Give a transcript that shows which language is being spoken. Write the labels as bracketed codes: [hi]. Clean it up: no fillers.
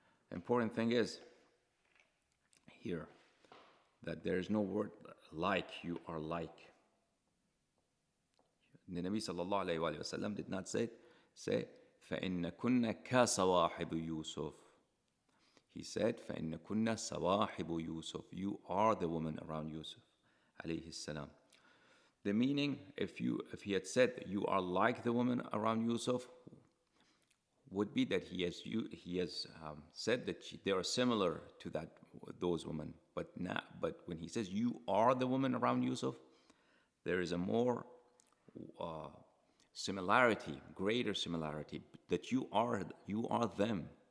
[en] Important thing is here that there is no word like. You are like. The Nabi sallallahu alayhi wa sallam did not say [ar] فَإِنَّ كُنَّ كَسَوَاحِبُ يُوسُف. [en] He said [ar] فَإِنَّ كُنَّ سَوَاحِبُ يُوسُف. [en] You are the woman around Yusuf alayhi salam. The meaning, if he had said that you are like the woman around Yusuf, would be that he has said that they are similar to those women. But when he says you are the woman around Yusuf, there is a more similarity, greater similarity, that you are them.